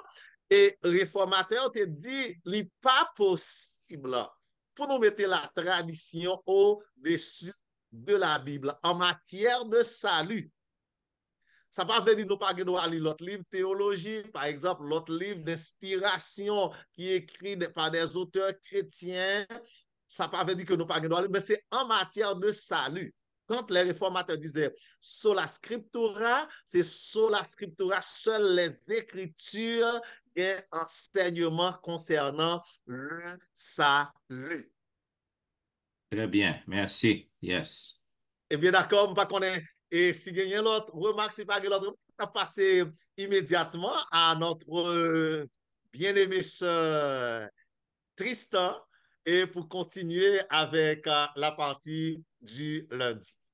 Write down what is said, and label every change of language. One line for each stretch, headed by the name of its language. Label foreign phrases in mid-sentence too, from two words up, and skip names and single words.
French: Et réformateur te dit, il n'est pas possible pour nous mettre la tradition au-dessus de la Bible en matière de salut. Ça ne veut pas dire que nous pas lire l'autre livre théologie, par exemple, l'autre livre d'inspiration qui est écrit par des auteurs chrétiens. Ça ne veut pas dire que nous pas lire, mais c'est en matière de salut. Quand les réformateurs disaient
Latin: sola scriptura,
French: c'est
Latin: sola scriptura,
French: seules les écritures et enseignements concernant le salut. Très bien, merci. Yes. Eh bien, d'accord, pas qu'on est. Et si il y a l'autre remarque, si pas l'autre, on va passer immédiatement à notre bien-aimé sœur Tristan et pour continuer avec la partie du lundi.